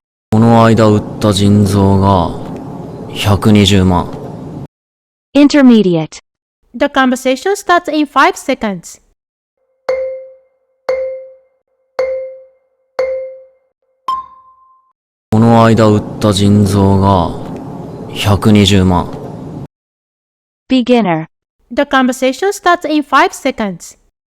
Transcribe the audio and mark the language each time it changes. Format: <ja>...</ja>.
<ja>この間売った腎臓が120万。</ja> <en>Intermediate. The conversation starts in 5 seconds.</en> <ja>この間売った腎臓が120万。</ja> <en>Beginner. The conversation starts in 5 seconds.</en>